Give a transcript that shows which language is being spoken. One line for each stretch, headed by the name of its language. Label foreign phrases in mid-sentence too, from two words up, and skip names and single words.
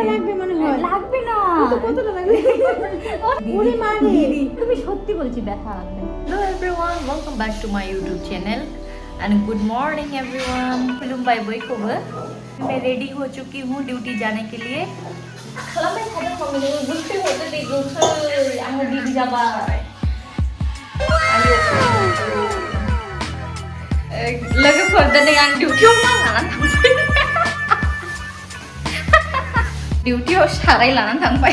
Bangla: লাগবে মনে হয়। লাগবে না তো কতটা লাগবে? ওরে মা রে, দিদি তুমি সত্যি বলছি ব্যথা লাগবে।
English: Hello everyone, welcome back to my YouTube channel and good morning everyone.
Bodo: खुलुमबाय बयखौबो।
Hindi: मैं रेडी हो चुकी हूँ ड्यूटी जाने के लिए।
Bodo: खालामबाय थादों मम्मी गुसु हरदो दे गुसु आङो दिदि जाबाय। लोगोफोर दिनै आं डिउटियाव मा लानानै थांबाय? डिउटियाव साराय लानानै थांबाय।